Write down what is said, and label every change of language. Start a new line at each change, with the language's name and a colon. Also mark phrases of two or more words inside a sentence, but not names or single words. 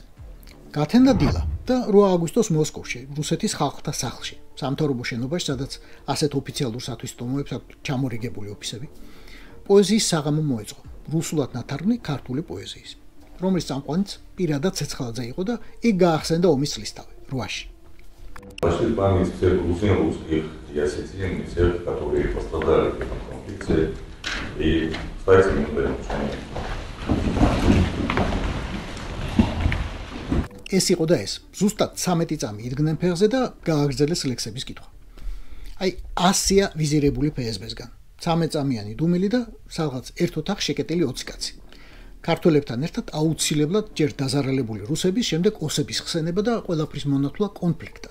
Georgian: გათენდა დილა და 8 აგვისტოს მოსკოვში, რუსეთის ხალხთა სახლში, სამთავრობო შენობაში, სადაც ასეთ ოფიციალურ სათვისტომოებს აქვს ჩამორიგებული ოფისები. პოეზიის საღამო მოეწყო, რუსულად ნათარგმნი ქართული პოეზიის, რომლის წამყვანიც პირადად ცეცხლაძე იყო და იქ გაახსენდა ომის წლისთავი 8-ში.
Russian: Пошли память всех русских и осетин, и всех, которые пострадали в этом конфликте, и стать минутами мучения.
Georgian: ეს იყო და ეს. ზუსტად 13 წამი იდგნენ ფეხზე და გააგრძელეს ლექსების კითხვა. აი, 100-ია ვიზირებული ფსბ-სგან. 13 წამიანი დუმილი და სადღაც ერთ ოთახ შეკეტილი 20 კაცი. ქართველებთან ერთად აუცილებლად ჯერ დაზარალებული რუსების, შემდეგ ოსების ხსენება და ყველაფრის მონათვლა კონფლიქტად.